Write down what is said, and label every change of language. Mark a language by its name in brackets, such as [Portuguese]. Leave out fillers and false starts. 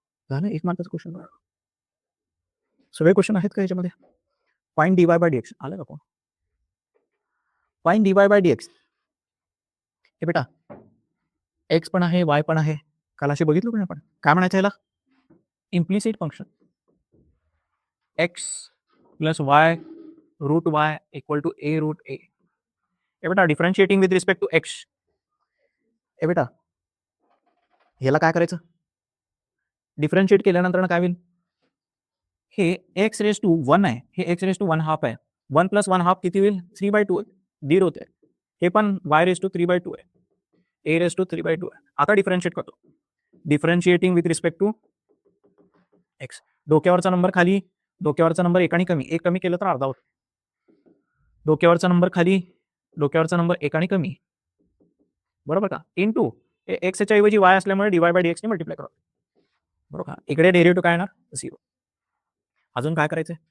[Marathi] झालं 1 मार्काचं क्वेश्चन बघा. सगळे क्वेश्चन आहेत का याच्यामध्ये? फाइंड dy/dx आलं का कोण? Find dy/dx. हे बेटा एक्स पण आहे, वाय पण आहे. काल असे बघितलं पण आपण. काय म्हणायचं ह्याला? Implicit function. [English] X plus Y root Y equal to A root A. [Marathi] हे बेटा [English] Differentiating with respect to X. [Marathi] हे बेटा ह्याला काय करायचं? डिफरन्शिएट केल्यानंतर काय होईल? हे एक्स रेस टू 1 आहे, हे एक्स रेस टू 1/2 आहे. 1 + 1/2 किती होईल? 3/2 दीड होते. हे पण y रेस टू 3/2 आहे. ए रेस टू 3/2 आहे. आता डिफरन्शिएट करतो. [English] Differentiating with respect to x. [Marathi] डोक्यावरचा नंबर खाली, डोक्यावरचा नंबर एकाने कमी. एक कमी केलं तर अर्धा होतो. डोक्यावरचा नंबर खाली, डोक्यावरचा नंबर एकाने कमी, बरोबर का? इंटू एक्सच्या ऐवजी वाय असल्यामुळे dy/dx ने मल्टिप्लाय करा, बरोबर का? इकडे डेरिव्हेटिव्ह काय येणार? 0. अजून काय करायचंय?